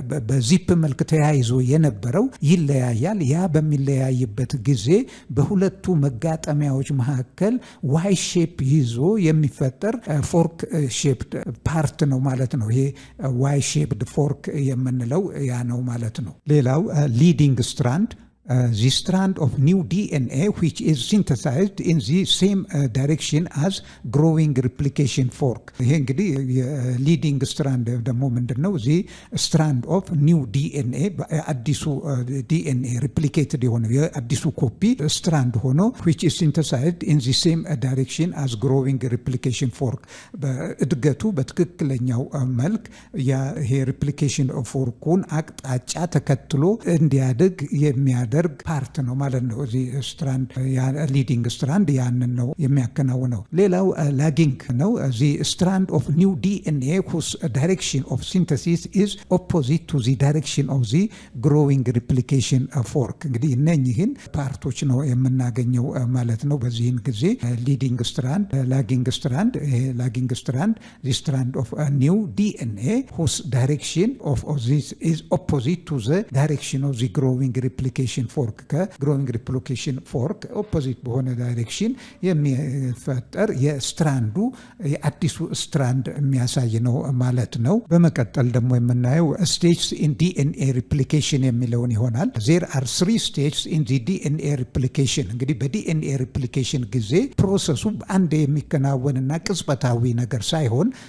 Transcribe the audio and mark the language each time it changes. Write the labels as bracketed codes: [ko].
[am] በዚፕ መልክ ተያይዞ የነበረው ይለያያል። ያ በሚለያይበት ጊዜ በሁለቱ መጋጠሚያዎች መካከል ዋይ ሼፕ ይዞ የሚፈጠር ፎርክ ሼፕድ ፓርት ነው ማለት ነው። ይሄ ዋይ ሼፕድ ፎርክ የምንለው ያ ነው ማለት ነው። ሌላው [en] leading strand, the strand of new DNA which is synthesized in the same direction as growing replication fork። [am] ይሄ እንግዲህ leading strand ደግሞ ምንድነው? [en] the strand of new DNA [am] አዲሱ [en] DNA replicated [am] የሆነ የአዲሱ ኮፒ ስትራንድ ሆኖ [en] which is synthesized in the same direction as growing replication fork። [am] በእድገቱ በትክክለኛው መልክ ይሄ replication ፎርኩን አቅጣጫ ተከትሎ እንዲያድግ የሚያደርግ ፓርት ነው ማለት ነው። እዚህ ስትራንድ ሊዲንግ ስትራንድ ያንን ነው የሚያከናውነው። ሌላው ላጊንግ ነው። እዚህ ስትራንድ ኦፍ ኒው ዲኤንኤ [en] whose direction of synthesis is opposite to the direction of the growing replication fork። [am] እንግዲህ እነኚህን ፓርቶች ነው የምናገኘው ማለት ነው። በዚህን ጊዜ ሊዲንግ ስትራንድ፣ ላጊንግ ስትራንድ፣ ላጊንግ ስትራንድ [en] the strand of a new DNA whose direction of this is opposite to the direction of the growing replication [am] ሪፕሊኬሽን ፎርክ ከግሮዊንግ ሪፕሊኬሽን ፎርክ ኦፖዚት በሆነ ዳይሬክሽን የሚፈጠር የስትራንዱ የአዲሱ ስትራንድ የሚያሳይ ነው ማለት ነው። በመቀጠል ደግሞ የምናየው ስቴጅስ ኢን ዲኤንኤ ሪፕሊኬሽን የሚለውን ይሆናል። [en] there are 3 stages in the DNA replication [am] እንግዲህ በዲኤንኤ ሪፕሊኬሽን ጊዜ ፕሮሰሱ አንድ የሚከናወንና ቅጽበታዊ ነገር ሳይሆን